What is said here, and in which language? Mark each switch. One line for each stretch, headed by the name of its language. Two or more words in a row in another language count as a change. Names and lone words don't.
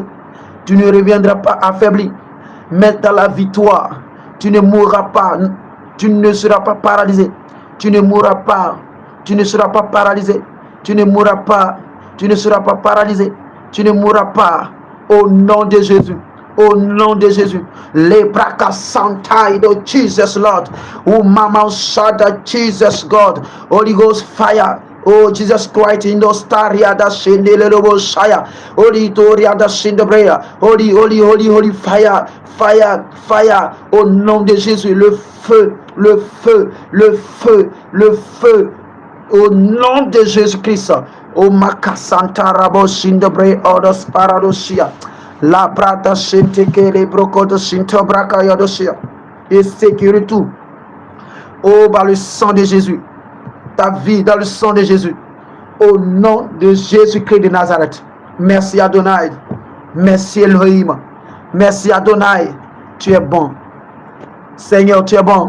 French: Tu ne reviendras pas affaibli. Mais dans la victoire, tu ne mourras pas. Tu ne seras pas paralysé. Tu ne mourras pas. Tu ne seras pas paralysé. Tu ne mourras pas. Tu ne seras pas paralysé. Tu ne mourras pas. Au nom de Jésus. Au nom de Jésus. Les braka santai de Jesus Lord. Oh mama shada Jesus God.
English: Holy Ghost fire. Oh Jesus Christ in those staria da shindele robo shaya. Holy toria da shindebrea. Holy fire. Fire, fire.
French: Au nom de Jésus. Le feu, le feu, le feu, le feu. Au nom de Jésus-Christ. Oh makasanta rabo shindebre odos paradosia. La prata shinteke les brocodes shinto braka yodosia. Et sécurité tout. Oh, par le sang de Jésus. Ta vie dans le sang de Jésus. Au nom de Jésus-Christ de Nazareth. Merci Adonai. Merci Elohim. Merci Adonai. Tu es bon. Seigneur, tu es bon.